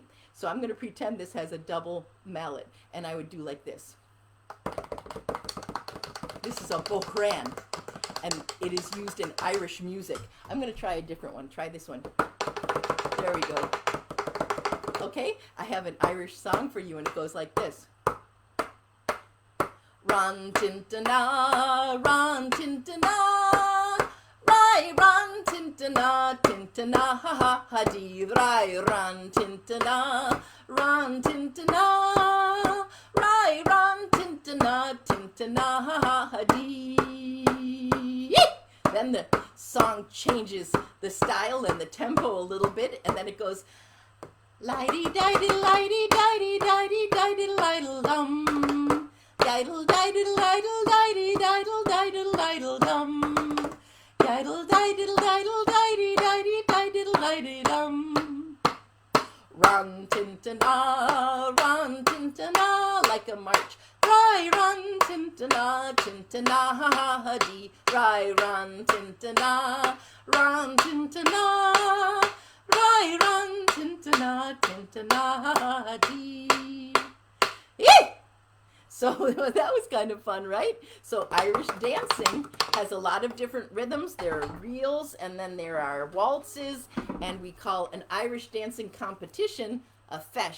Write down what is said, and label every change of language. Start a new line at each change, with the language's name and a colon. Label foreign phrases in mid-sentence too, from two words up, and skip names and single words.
English: So I'm going to pretend this has a double mallet, and I would do like this. This is a bohran, and it is used in Irish music. I'm going to try a different one. Try this one. There we go. Okay, I have an Irish song for you, and it goes like this. Ran tintana, rai ran tintana, ha ha ha dee, rai ran tintana, rai ran tintana, ha ha ha dee. Then the song changes the style and the tempo a little bit, and then it goes lighty-dighty, lighty-dighty, dighty-dighty, lighty-dum. Diddle-diddle-diddle-diddle, diddle-diddle-diddle-dum. Diddle-diddle-diddle-diddle-diddle-diddle-dum. Run, tintana, like a march. Rai, run, tintana, ha-ha-ha-dee. Rai, run, tintana, Rai, run, tintana, ha-ha-dee. Yee! So that was kind of fun, right? So Irish dancing has a lot of different rhythms. There are reels, and then there are waltzes, and we call an Irish dancing competition a feis.